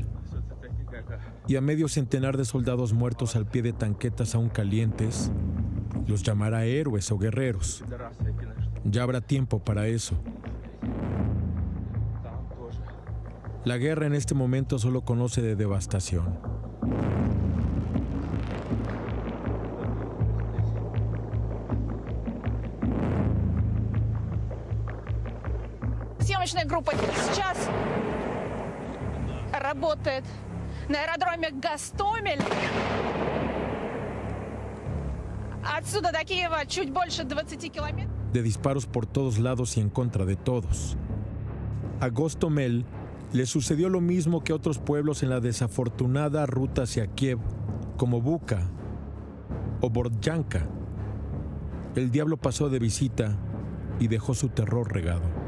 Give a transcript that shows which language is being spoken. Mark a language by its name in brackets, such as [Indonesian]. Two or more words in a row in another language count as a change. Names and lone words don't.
[Spanish] Y a medio centenar de soldados muertos al pie de tanquetas aún calientes, los llamará héroes o guerreros. Ya habrá tiempo para eso. La guerra en este momento solo conoce de devastación. [Russian] Съемочная группа сейчас работает на аэродроме Гостомель. Отсюда до Киева чуть больше 20 километров. [Spanish] De disparos por todos lados y en contra de todos. A Gostomel le sucedió lo mismo que a otros pueblos en la desafortunada ruta hacia Kiev, como Bucha o Bordyanka. El diablo pasó de visita y dejó su terror regado.